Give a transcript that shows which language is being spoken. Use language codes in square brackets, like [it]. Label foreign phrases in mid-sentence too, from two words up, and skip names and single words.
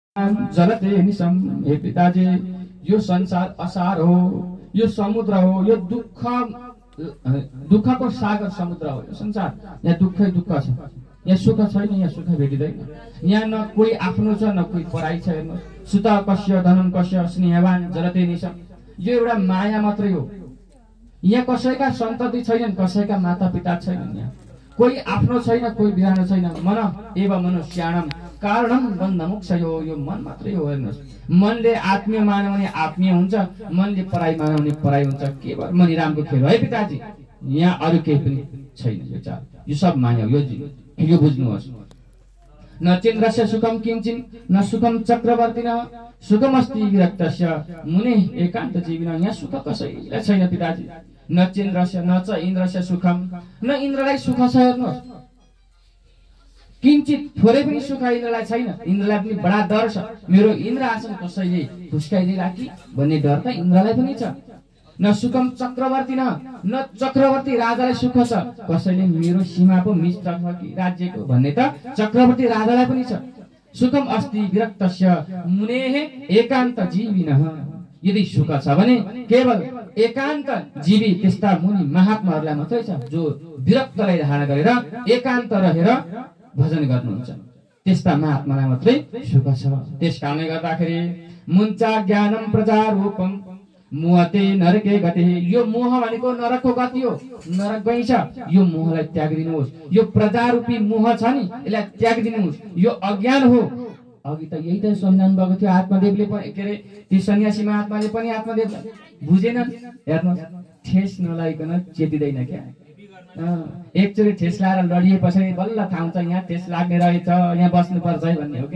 [sa] जलते निशम। [ne] हे पिताजी, यो संसार असार हो, यो समुद्र हो, यो दुःखको सागर समुद्र हो यो संसार। यहाँ दुःखै दुःख छ, यहाँ सुख छैन, यहाँ सुख भेटिँदैन। यहाँ न कोही आफ्नो छ न कोही पराई छ। हेर्नुहोस्, [sa] सुत कस्य धनम कस्य स्नेहवान जलते निशम। [ne] यो एउटा माया मात्रै हो। यहाँ कसैका सन्तति छैनन्, कसैका माता पिता छैनन्। यहाँ कोही आफ्नो छैन, कोही बिरानो छैन। [sa] मन एव मनुष्याणम कारणम बन्धमुक्ष। [ne] यो मन मात्रै हो। हेर्नुहोस्, मनले आत्मीय मान्यो भने आत्मीय हुन्छ, मनले पराई मान्यो भने पराई हुन्छ। केवल मनिरामको खेल हो है पिताजी, यहाँ अरू केही पनि छैन। यो चाल, यो सब माया हो। यो बुझ्नुहोस्। [sa] न चेन्द्रस्य सुखम किंचिन न सुखम चक्रवर्तिन सुखमस्ति विरक्तस्य मुने एकान्त जीविन। [ne] यहाँ सुख कसैलाई छैन पिताजी। [sa] न चेन्द्रस्य न च इन्द्रस्य सुखम, [ne] न इन्द्रलाई सुख छ। हेर्नुहोस्, किंचित थोरै पनि सुख इन्द्रलाई छैन। इन्द्रलाई पनि बडा डर छ, मेरो इन्द्र आसन कसैले फुस्काइदिला कि भन्ने डर त इन्द्रलाई पनि छ। [sa] न सुखम चक्रवर्ती [ne] न चक्रवर्ती राजालाई सुख छ, कसैले मेरो सीमा पो मिच्छ कि राज्यको भन्ने त चक्रवर्ती राजालाई पनि छ। [sa] सुखम अस्ति विरक्तस्य मुनेः एकान्त जीविनः। [ne] यदि सुख छ भने केवल एकान्त जीवी त्यस्ता मुनि महात्माहरूलाई मात्रै छ, जो विरक्तलाई धारण गरेर एकान्त रहेर भजन गर्नुहुन्छ। त्यस्ता महात्मालाई मात्रै सुख छ। त्यस कारणले गर्दाखेरि [sa] मुञ्चा ज्ञानम प्रजारूपम मोहते नरके गते। [ne] यो मोह भनेको नरकको गति हो, नरक गई छ। यो मोहलाई त्यागिदिनुहोस्। यो प्रजारूपी मोह छ नि, यसलाई त्यागिदिनुहोस्। यो अज्ञान हो। अघि त यही त सम्झाउनु भएको थियो आत्मदेवले पनि, के अरे ती सन्यासी महात्माले पनि आत्मदेवलाई बुझेनन्। हेर्नुहोस्, ठेस नलागिकन चेतिँदैन क्या। एकचोटि ठेस लाएर लडिएपछि बल्ल थाहा हुन्छ यहाँ ठेस लाग्ने रहेछ, यहाँ बस्नुपर्छ है भन्ने हो कि।